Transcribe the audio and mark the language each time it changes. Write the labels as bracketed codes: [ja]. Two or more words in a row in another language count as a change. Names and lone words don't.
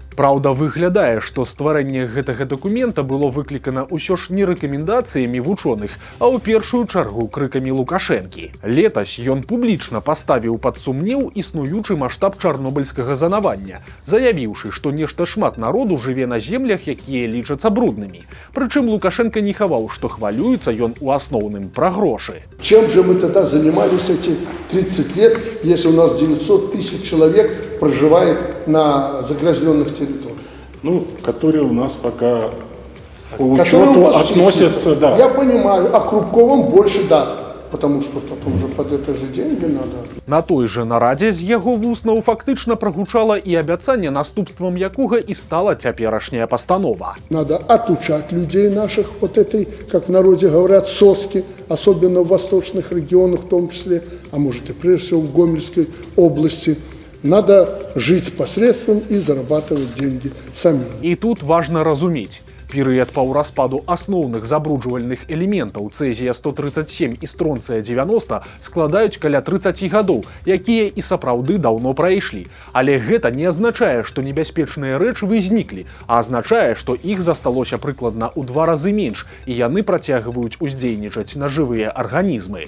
[be] Праўда, выглядае, што стварэнне гэтага дакумента было выклікана ўсё ж не рэкамендацыямі вучоных, а ў першую чаргу крыкамі Лукашэнкі. Летась ён публічна паставіў пад сумнеў існуючы маштаб чарнобыльскага занавання, заявіўшы, што нешта шмат народу жыве на землях, якія лічацца бруднымі. Прычым Лукашенко не хаваў, што хвалюецца ён у асноўным пра грошы. [ru] Чем же мы тогда занимались эти 30 лет, если у нас 900 тысяч человек проживает на загрязненных территориях? Ну, которые у нас пока по учету относятся, да. Я понимаю, а Крупковым больше даст, потому что потом же под это же деньги надо. [be] На той же нарадзе з яго вуснаў фактычна прагучала і абяцанне, наступствам якога і стала цяперашняя постанова. [ru] Надо отучать людей наших от этой, как в народе говорят, соски, особенно в восточных регионах в том числе, а может и прежде всего в Гомельской области. Надо жить посредством и зарабатывать деньги самим. [be] І тут важна разумець. Перыяд паўраспаду асноўных забруджвальных элементаў цэзія-137 і стронцыя-90 складаюць каля 30 гадоў, якія і сапраўды даўно прайшлі. Але гэта не азначае, што небяспечныя рэчывы зніклі, а азначае, што іх засталося прыкладна ў 2 разы менш, і яны працягваюць уздзейнічаць на жывыя арганізмы.